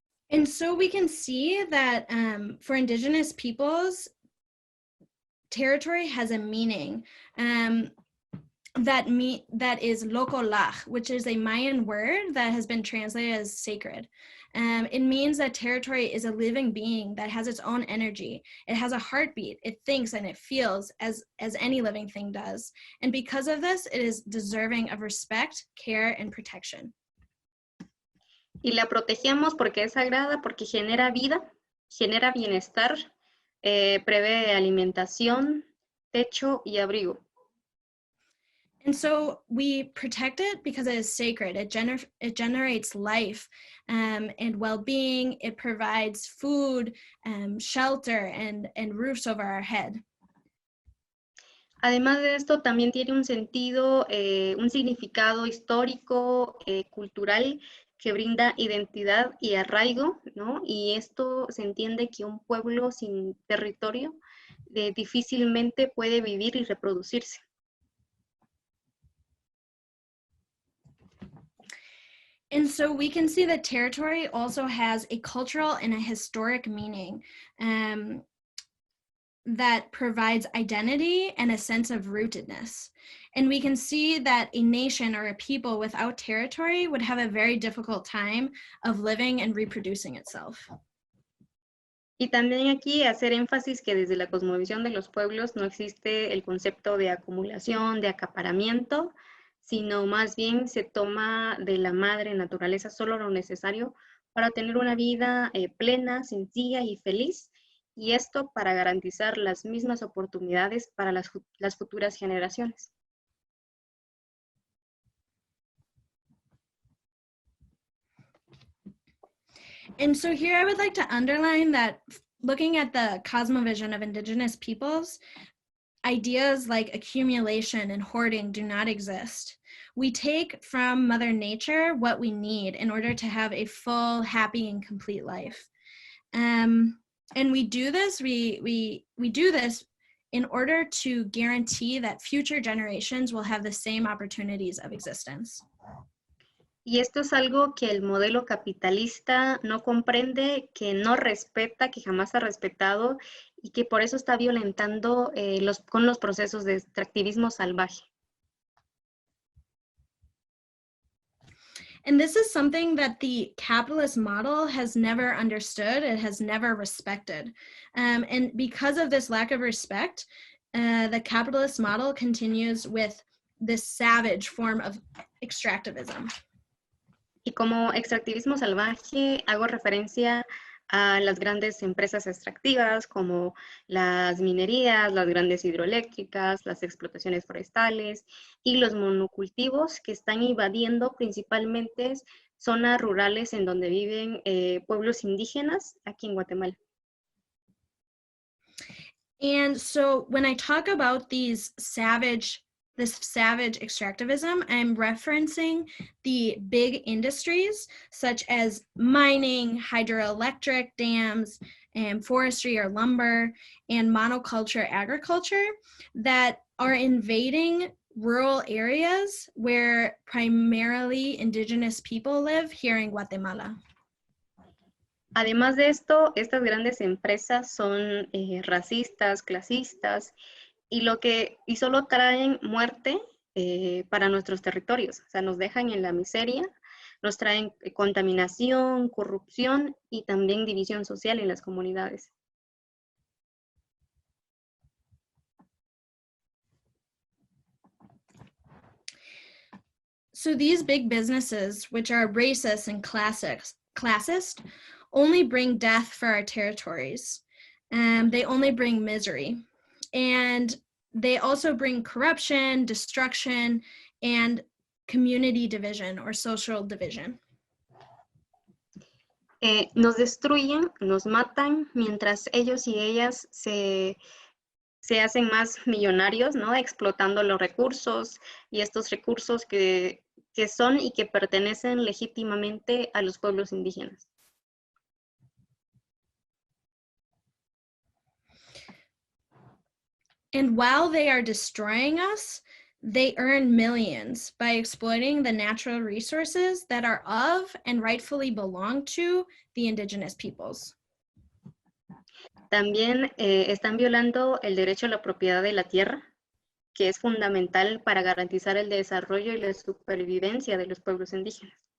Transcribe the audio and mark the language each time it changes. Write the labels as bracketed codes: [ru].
[en] And so we can see that for Indigenous peoples, territory has a meaning that is lokolach, which is a Mayan word that has been translated as sacred. It means that territory is a living being that has its own energy. It has a heartbeat, it thinks and it feels as any living thing does. And because of this, it is deserving of respect, care, and protection. [es] Y la protegemos porque es sagrada, porque genera vida, genera bienestar, prevé alimentación, techo y abrigo. [en] And so we protect it because it is sacred. It generates life and well-being. It provides food, shelter, and roofs over our head. [es] Además de esto, también tiene un sentido, un significado histórico, cultural, que brinda identidad y arraigo, ¿no? Y esto se entiende que un pueblo sin territorio difícilmente puede vivir y reproducirse. [en] And so we can see that territory also has a cultural and a historic meaning. that provides identity and a sense of rootedness. And we can see that a nation or a people without territory would have a very difficult time of living and reproducing itself. [es] Y también aquí hacer énfasis que desde la cosmovisión de los pueblos no existe el concepto de acumulación, de acaparamiento, sino más bien se toma de la madre naturaleza solo lo necesario para tener una vida plena, sencilla y feliz, y esto para garantizar las mismas oportunidades para las futuras generaciones. [en] And so here I would like to underline that looking at the cosmovision of Indigenous peoples, ideas like accumulation and hoarding do not exist. We take from Mother Nature what we need in order to have a full, happy, and complete life. And we do this, we do this in order to guarantee that future generations will have the same opportunities of existence. [es] Y esto es algo que el modelo capitalista no comprende, que no respeta, que jamás ha respetado y que por eso está violentando con los procesos de extractivismo salvaje. [en] And this is something that the capitalist model has never understood, it has never respected. And because of this lack of respect, the capitalist model continues with this savage form of extractivism. [es] Y como extractivismo salvaje hago referencia a las grandes empresas extractivas como las minerías, las grandes hidroeléctricas, las explotaciones forestales y los monocultivos que están invadiendo principalmente zonas rurales en donde viven pueblos indígenas aquí en Guatemala. [en] And so when I talk about this savage extractivism, I'm referencing the big industries such as mining, hydroelectric dams, and forestry or lumber, and monoculture agriculture that are invading rural areas where primarily Indigenous people live here in Guatemala. [es] Además de esto, estas grandes empresas son racistas, clasistas, y solo traen muerte para nuestros territorios. O sea, nos dejan en la miseria, nos traen contaminación, corrupción y también división social en las comunidades. [en] So these big businesses, which are racist and classist, only bring death for our territories. They only bring misery. And they also bring corruption, destruction, and community division or social division. [es] Nos destruyen, nos matan, mientras ellos y ellas se hacen más millonarios, ¿no? Explotando los recursos y estos recursos que son y que pertenecen legítimamente a los pueblos indígenas. [en] And while they are destroying us, they earn millions by exploiting the natural resources that are of and rightfully belong to the Indigenous peoples. [es] También están violando el derecho a la propiedad de la tierra, que es fundamental para garantizar el desarrollo y la supervivencia de los pueblos indígenas.